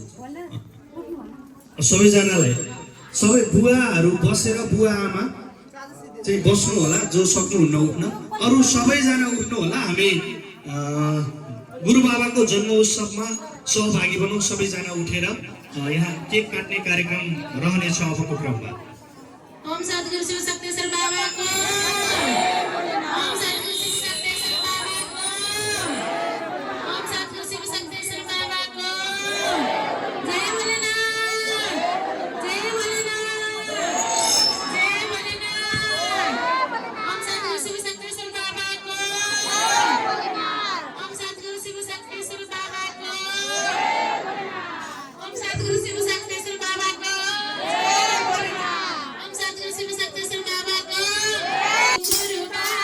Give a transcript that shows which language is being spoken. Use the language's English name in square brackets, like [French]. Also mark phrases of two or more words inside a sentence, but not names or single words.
[Nepali] सबैजनालाई सबै बुवाहरू बसेर बुवा आमा चाहिँ बस्नु होला, जो सक्नुहुन्न उठ्न, अरू सबैजना उठ्नु होला। हामी गुरुबाबाको जन्म उत्सवमा सहभागी बनौँ, सबैजना उठेर यहाँ केक काट्ने कार्यक्रम रहनेछ अबको क्रममा। ओम सद्गुरु शिव शक्तेश्वर बाबाको, ओम सद्गुरु शिव शक्तेश्वर बाबाको, ओम सद्गुरु शिव शक्तेश्वर बाबाको, जय भोलेनाथ, जय भोलेनाथ, जय भोलेनाथ। ओम सद्गुरु शिव शक्तेश्वर बाबाको, ओम सद्गुरु शिव शक्तेश्वर बाबाको, ओम सद्गुरु शिव शक्तेश्वर बाबाको, जय भोलेनाथ। ओम सद्गुरु शिव शक्तेश्वर बाबाको, गुरु